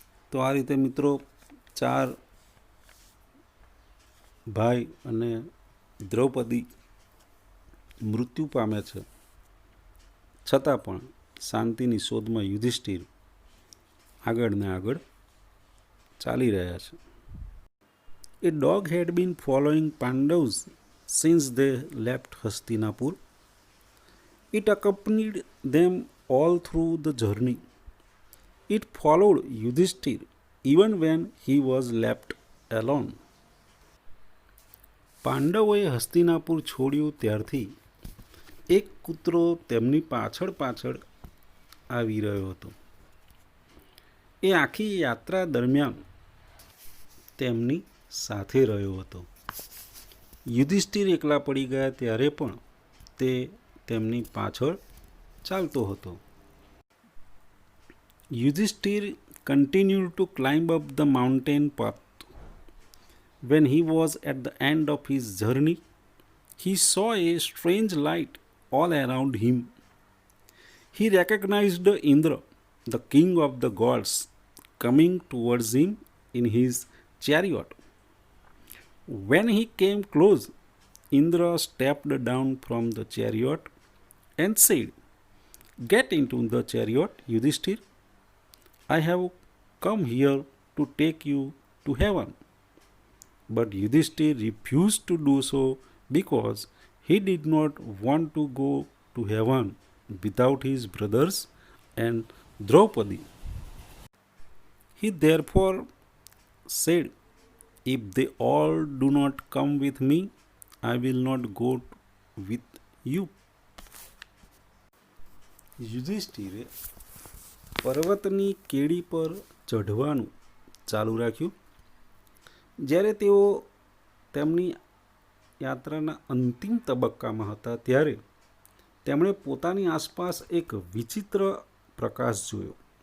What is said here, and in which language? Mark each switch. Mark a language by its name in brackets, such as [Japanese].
[Gujarati] તો આ રીતે મિત્રો 4 ભાઈ અને દ્રૌપદી મૃત્યુ પામે છે, છતાં પણ શાંતિની શોધમાં યુધિષ્ઠિર આગળ ને આગળ ચાલી રહ્યા છે. [English] A dog had been following Pandavas since they left Hastinapur. It accompanied them all through the journey. It followed Yudhishthir even when he was left alone. [Gujarati] પાંડવોએ Hastinapur છોડ્યું ત્યારથી એક કૂતરો તેમની પાછળ પાછળ આવી રહ્યો હતો. એ આખી યાત્રા દરમિયાન તેમની સાથે રહ્યો હતો. યુધિષ્ઠિર એકલા પડી ગયા ત્યારે પણ તે તેમની પાછળ ચાલતો હતો. [English] Yudhishthir continued to climb up the mountain path. When he was at the end of his journey, he saw a strange light all around him. He recognized Indra, the king of the gods, coming towards him in his chariot. When he came close, Indra stepped down from the chariot and said, "Get into the chariot, Yudhishthir. I have come here to take you to heaven." But Yudhishthir refused to do so because he did not want to go to heaven without his brothers and Draupadi. He therefore said, "If they all do not come with me, I will not go with you." [Gujarati] યુધિષ્ઠિરે પર્વતની કેડી પર ચઢવાનું ચાલુ રાખ્યું. જ્યારે તેઓ તેમની યાત્રાના અંતિમ તબક્કામાં હતા ત્યારે તેમણે પોતાની આસપાસ એક વિચિત્ર પ્રકાશ જોયો.